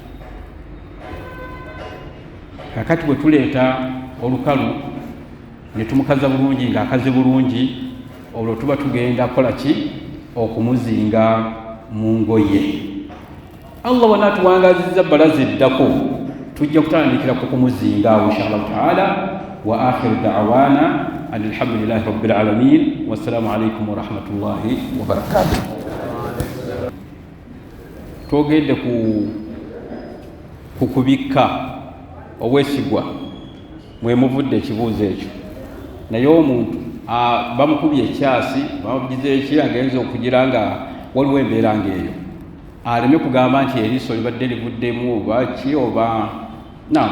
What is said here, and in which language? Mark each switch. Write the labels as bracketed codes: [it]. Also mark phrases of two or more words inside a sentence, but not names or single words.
[lg] kakati bwe tuleeta olukalu ne tumukaza bulungi ng'akaze bulungi olwo tuba tugenda kukola ki okumuzinga mu ngoye. Allah wanaatuwangazizza balazi eddako tujja kutandikira ku kumuzinga [ar] إن شاء الله تعالى. وآخر دعوانا الحمد لله رب العالمين. والسلام عليكم ورحمة الله وبركاته. [lg] Twogedde ku kubikka obwesigwa mwe muvudde ekibuuzo ekyo, naye omuntu bamukubye ekyasi bamugize eki agenza okugira nga waliwo embeera ng'eyo aleme kugamba nti eriiso libadde livuddemu oba ki oba nam.